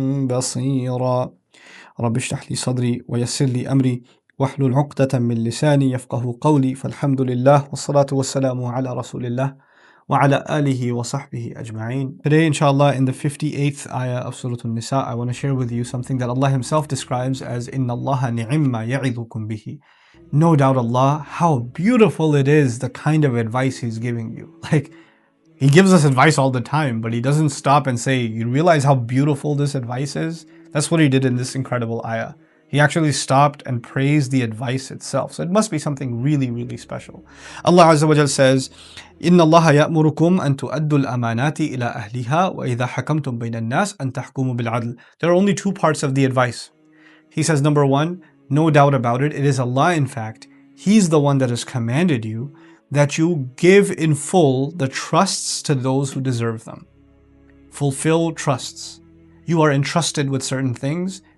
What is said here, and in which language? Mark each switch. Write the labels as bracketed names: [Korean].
[Arabic] بصيرا رب اشرح لي صدري ويسر لي أمري واحلل عقدة من لساني يفقه قولي فالحمد لله والصلاة والسلام على رسول الله وعلى آله وصحبه أجمعين. [English] Today, inshallah, in the 58th ayah of Surah An-Nisa, I want to share with you something that Allah Himself describes as [Arabic] إِنَّ اللَّهَ نِعِمَّ يَعِظُكُم بِهِ. [English] No doubt Allah, how beautiful it is, the kind of advice He's giving you. Like, He gives us advice all the time, but He doesn't stop and say, you realize how beautiful this advice is? That's what He did in this incredible ayah. He actually stopped and praised the advice itself. So it must be something really, really special. Allah Azza wa Jal says, [Arabic] إِنَّ اللَّهَ يَأْمُرُكُمْ أَن تُؤَدُّوا الْأَمَانَاتِ إِلَى أَهْلِهَا وَإِذَا حَكَمْتُم بَيْنَ النَّاسِ أَن تَحْكُمُوا بِالْعَدْلِ. [English] There are only two parts of the advice. He says, number one, no doubt about it, it is Allah, in fact, He's the one that has commanded you that you give in full the trusts to those who deserve them. Fulfill trusts. You are entrusted with certain things.